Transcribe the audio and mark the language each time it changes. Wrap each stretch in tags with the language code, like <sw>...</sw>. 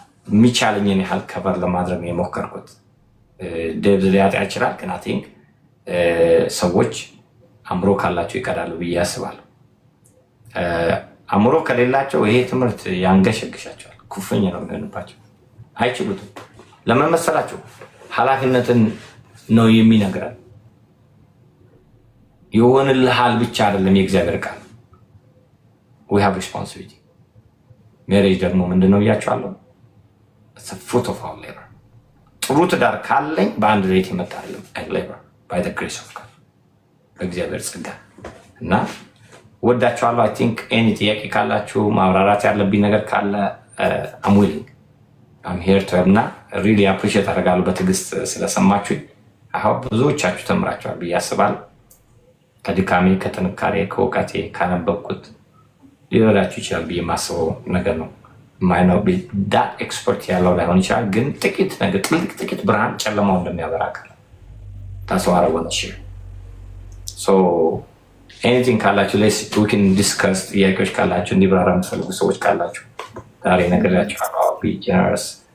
<am>የሚቻለኝን ያህል ከበር ለማድረግ ነው የሞከርኩት። ደብዝ ሊያጣ ይችላል ግን I think ሰዎች አእምሮ ካላቸው ይቀዳሉ ብዬ አስባለሁ። አእምሮ ከሌላቸው ይሄ ትምህርት ያንገሸግሻቸዋል፣ ኩፍኝ ነው የሚሆንባቸው፣ አይችሉትም። ለምን መሰላችሁ? ኃላፊነትን ነው የሚነግረን። ይሆንልሃል ብቻ አይደለም የእግዚአብሔር ቃል።</am> <en>we have responsibility።</en> <am>ሜሬጅ ደግሞ ምንድነው ብያችኋለሁ?</am> <en>it's a fruit of our labor።</en> <am>ጥሩ ትዳር ካለኝ በአንድ ሌት የመጣ አይደለም፣ labor by the grace of God በእግዚአብሔር ጸጋ እና ወዳችኋለሁ። አይ ቲንክ ኤኒ ጥያቄ ካላችሁ ማብራራት ያለብኝ ነገር ካለ</am> <en>አም ዊሊንግ አም ሄር ቱ</en> <am>እና ሪሊ አፕሪሺየት አደርጋለሁ በትዕግስት ስለሰማችሁኝ። አሁን ብዙዎቻችሁ ተምራችኋል ብዬ አስባለሁ። ከድካሜ፣ ከጥንካሬ፣ ከእውቀቴ ካነበብኩት ሊረዳችሁ ይችላል ብዬ የማስበው ነገር ነው። ማይነው ዳት ኤክስፐርት ያለው ላይሆን ይችላል፣ ግን ጥቂት ነገር ጥቂት ብርሃን ጨለማው እንደሚያበራ ካለ ታስዋራ ወንሽ</am> <en>ሶ ኤኒቲንግ</en> <am>ካላችሁ</am> <en>ሌስ ዊ ካን ዲስከስ።</en> <am>ጥያቄዎች ካላችሁ እንዲብራራ የምትፈልጉ ሰዎች ካላችሁ ዛሬ ነግሬያችኋለሁ። ቢ ጀነረስ።</am>